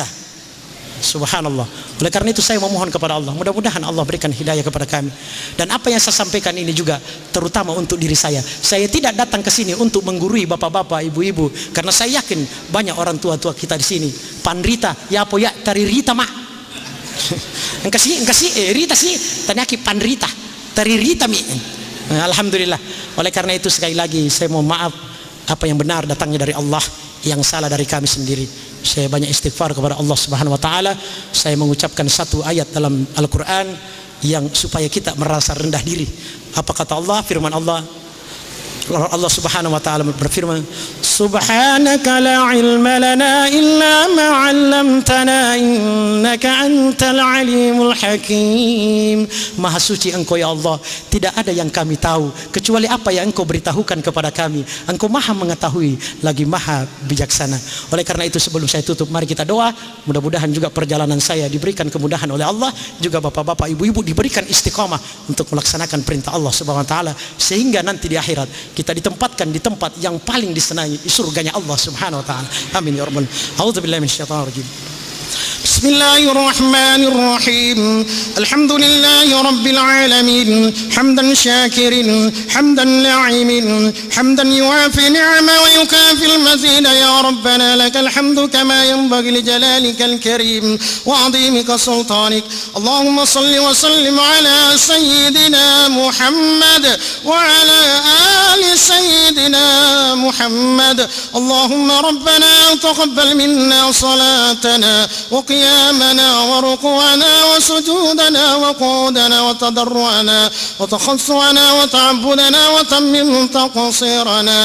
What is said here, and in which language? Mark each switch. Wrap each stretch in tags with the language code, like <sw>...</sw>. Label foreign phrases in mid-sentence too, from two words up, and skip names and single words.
<id>Subhanallah. Oleh karena itu saya memohon kepada Allah, mudah-mudahan Allah berikan hidayah kepada kami. Dan apa yang saya sampaikan ini juga terutama untuk diri saya. Saya tidak datang ke sini untuk menggurui bapak-bapak, ibu-ibu, karena saya yakin banyak orang tua-tua kita di sini.</id> <bug>Panrita, ya apa ya tari rita mak. Engkasi Rita sih tanyaki panrita tari Rita mi.</bug> <id>Alhamdulillah. Oleh karena itu sekali lagi saya mohon maaf, apa yang benar datangnya dari Allah, yang salah dari kami sendiri. Saya banyak istighfar kepada Allah</id> <ar>سبحانه وتعالى.</ar> <id>Saya mengucapkan satu ayat dalam Al-Qur'an yang supaya kita merasa rendah diri. Apa kata Allah? Firman Allah Allah</id> <ar>سبحانه وتعالى</ar> <id>berfirman,</id> <ar>سبحانك لا علم لنا إلا ما علمتنا إنك أنت العليم الحكيم.</ar> <id>Maha suci Engkau ya Allah, tidak ada yang kami tahu kecuali apa yang Engkau beritahukan kepada kami. Engkau Maha mengetahui lagi Maha bijaksana. Oleh karena itu sebelum saya tutup, mari kita doa, mudah-mudahan juga perjalanan saya diberikan kemudahan oleh Allah, juga bapak-bapak, ibu-ibu diberikan istiqamah untuk melaksanakan perintah Allah</id> <ar>سبحانه وتعالى,</ar> <id>sehingga nanti di akhirat kita ditempatkan di tempat yang paling disenangi, surganya Allah</id> <ar>سبحانه وتعالى. آمين يا رب العالمين. أعوذ بالله من الشيطان الرجيم. بسم الله الرحمن الرحيم. الحمد لله رب العالمين. حمدا شاكرين، حمدا ناعمين، حمدا يوافي نعمه ويكافئ مزيده. يا ربنا لك الحمد كما ينبغي لجلالك الكريم وعظيم سلطانك. اللهم صل وسلم على سيدنا محمد وعلى آل سيدنا محمد. اللهم ربنا تقبل منا صلاتنا وقيامنا وركوعنا وسجودنا وقعودنا وتضرعنا وتخصعنا وتعبدنا وتمم تقصيرنا.</ar>